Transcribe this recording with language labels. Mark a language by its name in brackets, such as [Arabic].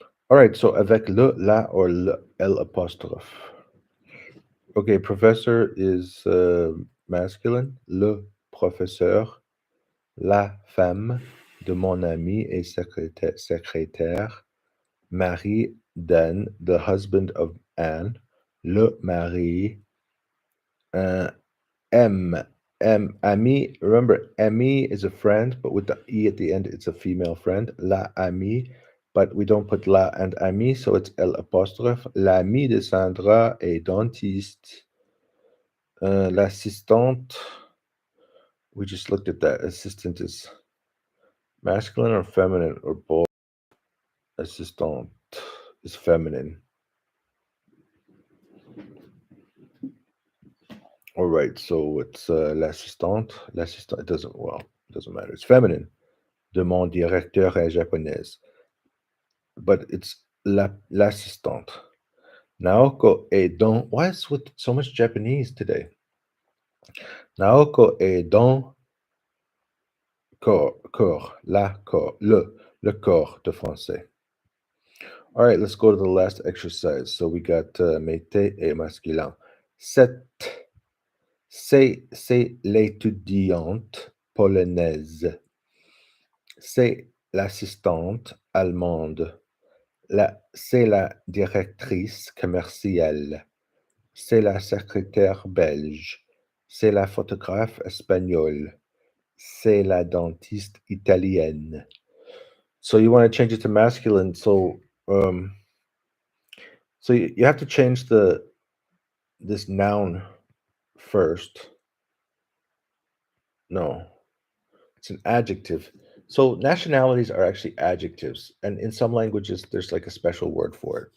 [English] All right, so avec le, la, or le, L apostrophe. Okay, professor is masculine. [French] Le professeur, la femme de mon ami et secrétaire, Marie d'Anne, [English] the husband of Anne, [French] le mari, ami. [English] Remember, ami is a friend, but with the E at the end, it's a female friend. La amie, but we don't put la and ami, so it's L apostrophe. [French] L'ami de Sandra est dentiste. [English] L'assistante, we just looked at that. Assistant is masculine or feminine or both. Assistant is feminine. All right, so it's l'assistante. L'assistante, it doesn't matter. It's feminine. [French] De mon directeur est japonaise. [English] But it's l'assistante. [French] Naoko est dans. [English] Why is with so much Japanese today? [French] Naoko est dans corps, le corps de français. [English] All right, let's go to the last exercise. So we got mété et masculin. [French] C'est l'étudiante polonaise. C'est l'assistante allemande. C'est la directrice commerciale. C'est la secrétaire belge. C'est la photographe espagnole. C'est la dentiste italienne. [English] So you want to change it to masculine. So you have to change this noun first. No, it's an adjective. So nationalities are actually adjectives, and in some languages, there's like a special word for it.